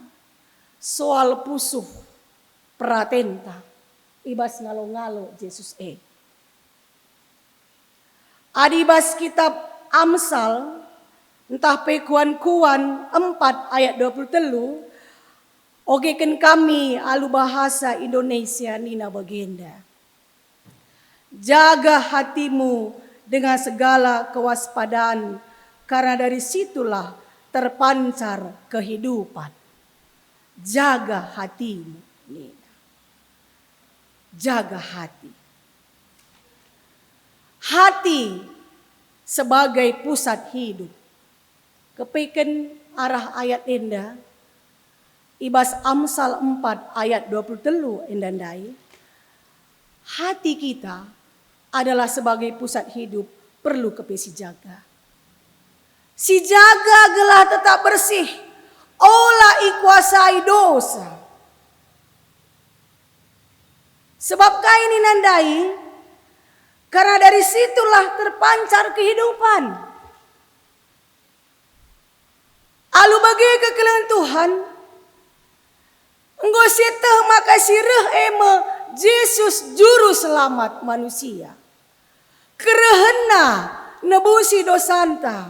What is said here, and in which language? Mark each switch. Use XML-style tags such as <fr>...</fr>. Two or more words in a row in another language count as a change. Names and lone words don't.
<btx>Soal pusuh pratenta ibas ngalo-ngalo Yesus adibas kitab Amsal entah pekuan-kuan 4 ayat 23 ogeken kami alu</btx> <id>bahasa Indonesia</id> <btx>nina bagenda.</btx> <id>Jaga hatimu dengan segala kewaspadaan karena dari situlah terpancar kehidupan. Jaga hatimu, Nina. Jaga hati. Hati sebagai pusat hidup.</id> <btx>Kepiken arah ayat enda. Ibas</btx> <id>Amsal 4 ayat 23</id> <btx>endandai.</btx> <id>Hati kita adalah sebagai pusat hidup perlu kepesi jaga.</id> <btx>Si jaga</btx> <id>gelah tetap bersih.</id> <btx>Olah ikuasai dosa. Sebab kain nandai</btx> <id>karena dari situlah terpancar kehidupan.</id> <btx>Alu bagi kekelengan Tuhan. Enggo seteh maka sireh Yesus</btx> <id>juru selamat manusia.</id> <btx>Kerehena nebusi dosanta.</btx>